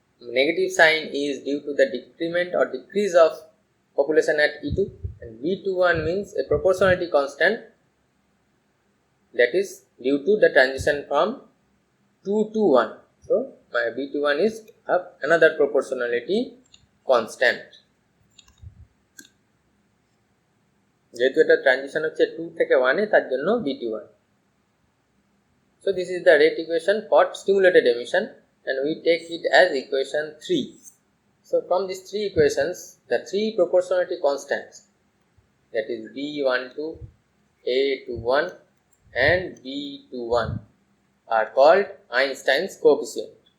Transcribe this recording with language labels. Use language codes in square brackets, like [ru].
[en] negative sign is due to the decrement or decrease of population at E2, and B21 means a proportionality constant that is due to the transition from 2 to 1. So my B21 is another proportionality constant. [bn] যেহেতু এটা transition হচ্ছে 2 থেকে 1 এ তার জন্য BT1. [en] So this is the rate equation for stimulated emission, and we take it as equation 3. So from these three equations, the three proportionality constants, that is B12, A21 and B21, are called Einstein's coefficient.